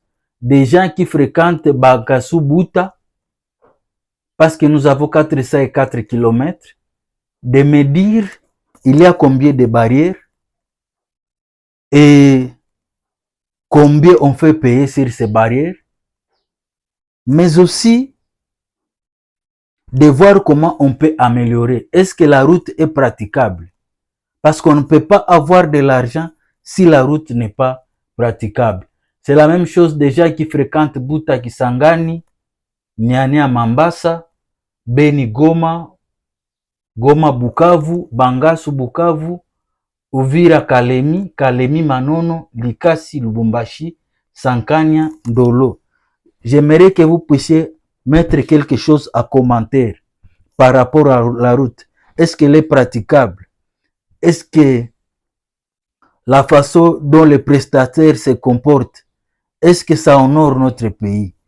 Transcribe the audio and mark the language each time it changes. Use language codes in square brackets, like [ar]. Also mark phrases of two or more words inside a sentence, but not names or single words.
[fr] Des gens qui fréquentent Bangassou-Buta, parce que nous avons 404 km, de me dire il y a combien de barrières et combien on fait payer sur ces barrières, mais aussi de voir comment on peut améliorer. Est-ce que la route est praticable? Parce qu'on ne peut pas avoir de l'argent si la route n'est pas praticable. C'est la même chose des gens qui fréquentent Buta Kisangani, Niania Mambasa, Beni Goma, Goma Bukavu, Bangassou Bukavu, Uvira Kalemi, Kalemi Manono, Likasi Lubumbashi, Sankanya Ndolo. J'aimerais que vous puissiez mettre quelque chose à commentaire par rapport à la route. Est-ce qu'elle est praticable? Est-ce que la façon dont les prestataires se comportent, est-ce que ça honore notre pays?